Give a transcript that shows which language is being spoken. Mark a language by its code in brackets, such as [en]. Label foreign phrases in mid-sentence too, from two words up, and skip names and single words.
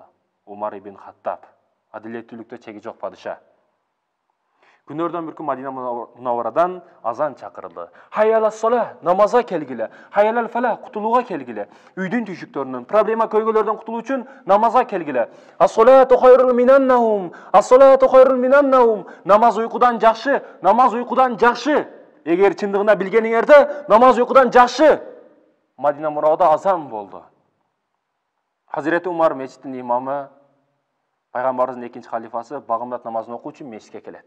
[ky] Умар ибн Хаттаб. Адилеттүүлүктө чеги жок падыша. Күнөрдөн бир күн Мадина Мунавварадан азан чакырылды. [ar] حي على الصلاة, [ky] намазга келгиле. [ar] حي على الفلاح, [ky] кутулууга келгиле. Үйдүн түйшүктөрүнөн, проблема көйгөлөрдөн кутулуу үчүн намазга келгиле. [ar] الصلاة خير من النوم. الصلاة خير من النوم. [ky] Намаз уйкудан жакшы, намаз уйкудан жакшы. Эгер чындыгында билгениңерде, намаз уйкудан жакшы. Мадина Мунавварада азан болду. Хазирети Умар мечиттин имамы, пайгамбарыбыздын экинчи халифасы багымдат намазын окуу үчүн мечитке келет.